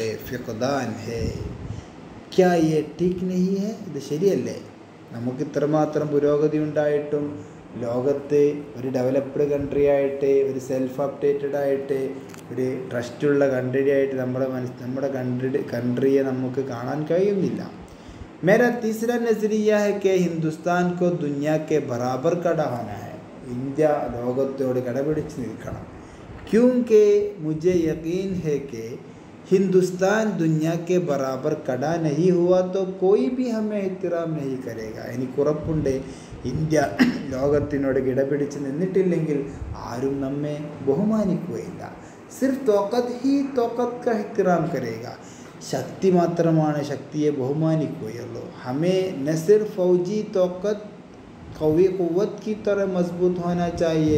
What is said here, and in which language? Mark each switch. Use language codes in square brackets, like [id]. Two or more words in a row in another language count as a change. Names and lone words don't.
[hi] फ़िक़दान है. क्या ये ठीक नहीं है? [ml] ഇത് ശരിയല്ലേ? നമുക്ക് ഇത്രമാത്രം പുരോഗതി ഉണ്ടായിട്ടും ലോകത്ത് ഒരു [en] developed country [ml] ആയിട്ട്, ഒരു [en] self updated [ml] ആയിട്ട്, ഒരു ട്രസ്റ്റുള്ള കൺട്രി ആയിട്ട് നമ്മുടെ കൺട്രിയെ നമുക്ക് കാണാൻ കഴിയുന്നില്ല. [hi] मेरा तीसरा नज़रिया है कि हिंदुस्तान को दुनिया के बराबर खड़ा होना है. [ml] ഇന്ത്യ ലോകത്തോട് കടപിടിച്ച് നിൽക്കണം. [hi] क्योंकि मुझे यकीन है कि हिंदुस्तान दुनिया के बराबर खड़ा नहीं हुआ तो कोई भी हमें एहतराम नहीं करेगा. [ml] എനിക്കുറപ്പുണ്ട്, ഇന്ത്യ ലോകത്തിനോട് കിടപിടിച്ച് നിന്നിട്ടില്ലെങ്കിൽ ആരും നമ്മെ ബഹുമാനിക്കുകയില്ല. [hi] सिर्फ़ ताक़त ही ताक़त का एहतिराम करेगा. [ml] ശക്തി മാത്രമാണ് ശക്തിയെ ബഹുമാനിക്കുകയുള്ളൂ. [hi] हमें नसिर फ़ौजी ताक़त क़ुव्वत की तरह मज़बूत होना चाहिए.